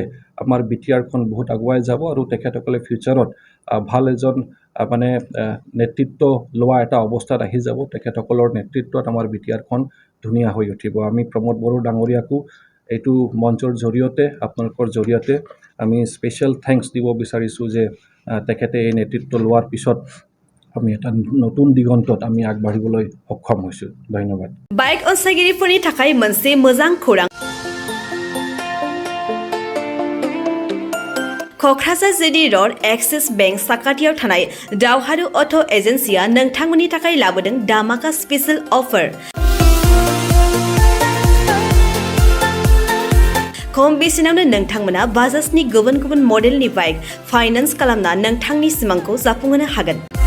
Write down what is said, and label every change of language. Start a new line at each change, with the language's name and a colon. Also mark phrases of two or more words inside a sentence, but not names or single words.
Assamese: আমাৰ BTRখন বহুত আগুৱাই যাব আৰু তেখেতসকলে ফিউচাৰত ভাল এজন মানে নেতৃত্ব লোৱা এটা অৱস্থাত আহি যাব তেখেতসকলৰ নেতৃত্বত আমাৰ BTRখন ধুনীয়া হৈ উঠিব আমি প্ৰমোদ বড়ো ডাঙৰীয়াকো এইটো মঞ্চৰ জৰিয়তে আপোনালোকৰ জৰিয়তে আমি
English: special thanks
Assamese: দিব বিচাৰিছোঁ যে তেখেতে এই নেতৃত্ব লোৱাৰ পিছত আমি এটা নতুন দিগন্তত আমি আগবাঢ়িবলৈ সক্ষম হৈছোঁ ধন্যবাদ
Bodo: বাইক অনসাইगिरिफोरनि थाखाय मोनसे मोजां खौरां क'क्राझार जिडी रड एक्सिस बेंक साखाथियाव थानाय दावहारु अट' एजेन्सिया नोंथांमोननि थाखाय लाबोदों दामाका
English: special offer
Bodo: खम बेसेनावनो नोंथांमोना बाजाजनि गुबुन गुबुन मडेलनि
English: bike finance
Bodo: खालामना नोंथांनि सिमांखौ जाफुंहोनो हागोन